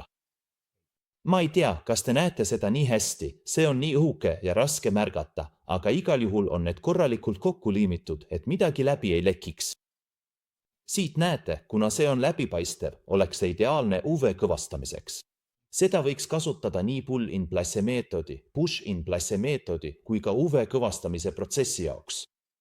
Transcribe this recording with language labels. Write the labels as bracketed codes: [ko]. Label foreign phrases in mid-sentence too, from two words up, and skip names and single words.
[et] Ma ei tea, kas te näete seda nii hästi, see on nii õhuke ja raske märgata, aga igal juhul on need korralikult kokku liimitud, et midagi läbi ei lekiks. Siit näete, kuna see on läbipaistev, oleks see ideaalne UV-kõvastamiseks. Seda võiks kasutada nii [en] pull-in-place [et] meetodi, [en] push-in-place [et] meetodi kui ka UV-kõvastamise protsessi jaoks.